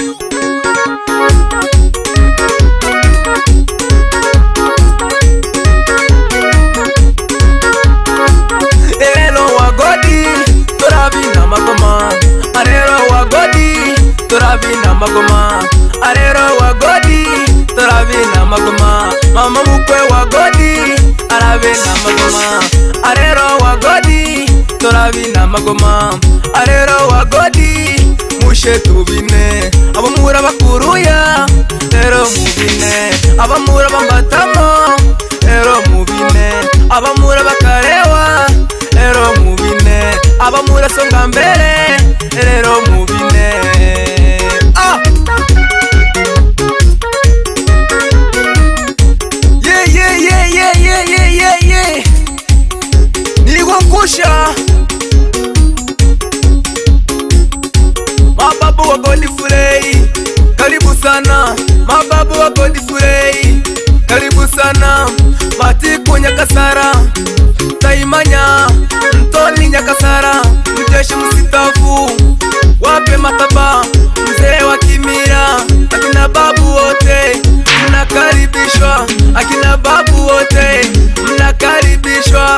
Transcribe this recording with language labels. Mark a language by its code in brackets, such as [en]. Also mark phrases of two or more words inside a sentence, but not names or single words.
[kuj] Lero wa Godi turabina magoma, arero wa Godi turabina magoma, arero wa Godi turabina magoma, mama mukwe wa Godi arabina magoma, arero wa Godi turabina magoma, arero wa Godi mushe tubine, abamura bakuruya rero mubine, abamura bambatamo rero mubine, abamura bakarewa rero mubine, abamura songa mbere rero mubine. [sw] Nilikuangusha mababu wa Godfrey, karibu sana mababu wa Godfrey, karibu sana Matiku Nyakasara, Taimanya Mtoni Nyakasara, mjeshi msitafu wape Mataba, mzee wa Kimira, akina babu wote mnakaribishwa, akina babu wote mnakaribishwa.